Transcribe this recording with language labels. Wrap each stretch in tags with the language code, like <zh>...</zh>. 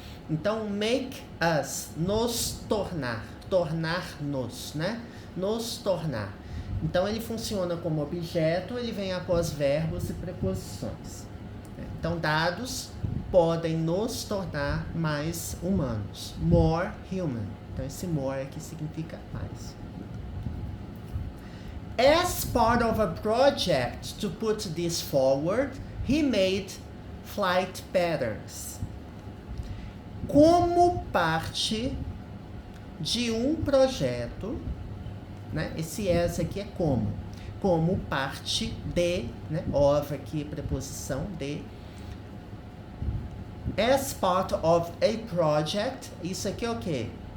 <pt>Então, make us, nos tornar, tornar-nos, né? Nos tornar. Então, ele funciona como objeto, ele vem após verbos e preposições. Então, dados podem nos tornar mais humanos.</pt> <en>More human.</en> <pt>Então, esse more aqui significa mais.</pt> <en>As part of a project to put this forward, he made flight patterns.</en> <pt>Como parte de um projeto, né? Esse as aqui é como parte de, né? Of aqui, preposição de.</pt> <en>As part of a project,</en> <pt>isso aqui é o quê?</pt>